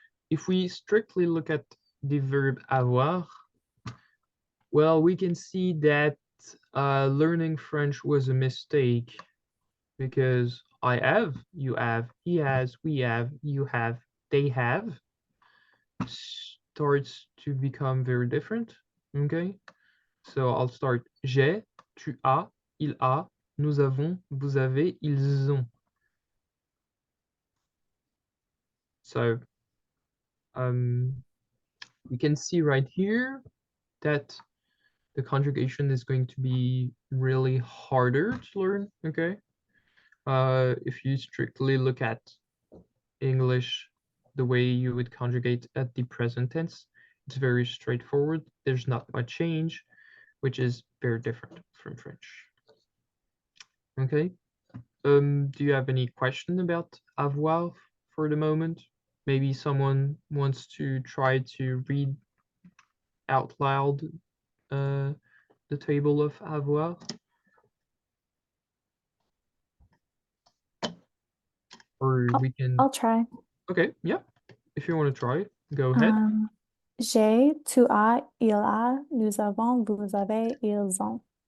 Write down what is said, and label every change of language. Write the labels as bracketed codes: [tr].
[en] If we strictly look at the verb avoir, well, we can see that learning French was a mistake because I have, you have, he has, we have, you have, they have starts to become very different, okay? So I'll start. [fr] J'ai, tu as, il a, nous avons, vous avez, ils ont. [en] So you can see right here that the conjugation is going to be really harder to learn, okay? If you strictly look at English, the way you would conjugate at the present tense, it's very straightforward. There's not much change, which is very different from French. Okay. Do you have any question about avoir for the moment? Maybe someone wants to try to read out loud the table of avoir. Or we can. I'll try. Okay, yeah. If you want to try, go ahead. [fr] J'ai, tu as, il a, nous avons, vous avez, ils ont.